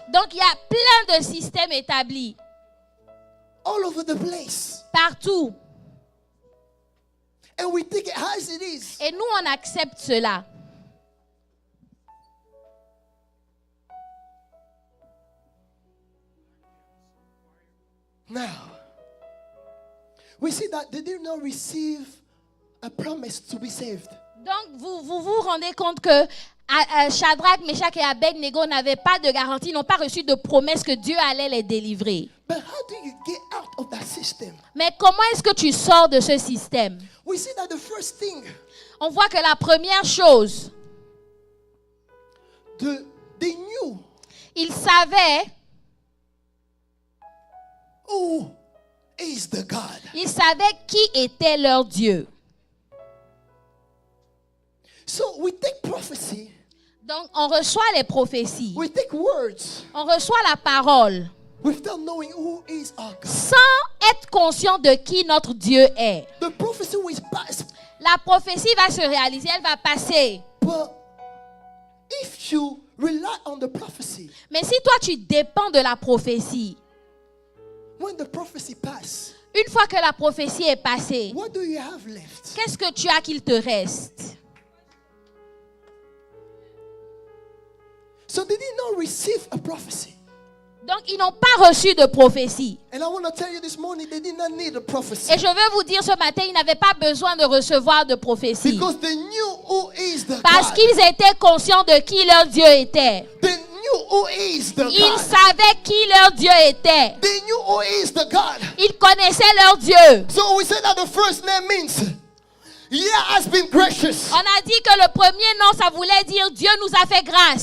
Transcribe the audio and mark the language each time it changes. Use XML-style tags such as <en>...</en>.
<fr>Donc il y a plein de systèmes établis.</fr> <en>All over the place.</en> <fr>Partout.</fr> <en>And we take it as it is.</en> <fr>Et nous, on accepte cela.</fr> <en>Now, we see that they did not receive a promise to be saved.</en> <fr>Donc, vous rendez compte que Shadrach, Meshach et Abednego n'avaient pas de garantie, n'ont pas reçu de promesse que Dieu allait les délivrer.</fr> <en>But how do you get out of that system?</en> <fr>Mais comment est-ce que tu sors de ce système?</fr> <en>We see that the first thing,</en> <fr>On voit que la première chose,</fr> <en>they knew</en> <fr>ils savaient,</fr> <en>who is the God.</en> <fr>ils savaient qui était leur Dieu.</fr> <en>So we take prophecy,</en> <fr>Donc, on reçoit les prophéties,</fr> <en>we take words</en> <fr>on reçoit la parole,</fr> <en>without knowing who is our God.</en> <fr>sans être conscient de qui notre Dieu est.</fr> <en>The prophecy will pass,</en> <fr>La prophétie va se réaliser, elle va passer.</fr> <en>but if you rely on the prophecy,</en> <fr>Mais si toi, tu dépends de la prophétie,</fr> <en>when the prophecy passes,</en> <fr>une fois que la prophétie est passée,</fr> <en>what do you have left?</en> <fr>qu'est-ce que tu as qu'il te reste?</fr> <en>So they did not receive a prophecy.</en> <fr>Donc, ils n'ont pas reçu de prophétie.</fr> <en>And I want to tell you this morning, they did not need a prophecy.</en> <fr>Et je veux vous dire ce matin, ils n'avaient pas besoin de recevoir de prophétie.</fr> <en>Because they knew who is the</en> <fr>Parce</fr> <en>God.</en> <fr>qu'ils étaient conscients de qui leur Dieu était.</fr> <en>They knew who is the</en> <fr>Ils</fr> <en>God.</en> <fr>savaient qui leur Dieu était.</fr> <en>They knew who is the God.</en> <fr>Ils connaissaient leur Dieu.</fr> <en>So we say that the first name means, yeah, has been gracious.</en> <fr>On a dit que le premier nom, ça voulait dire Dieu nous a fait grâce.</fr>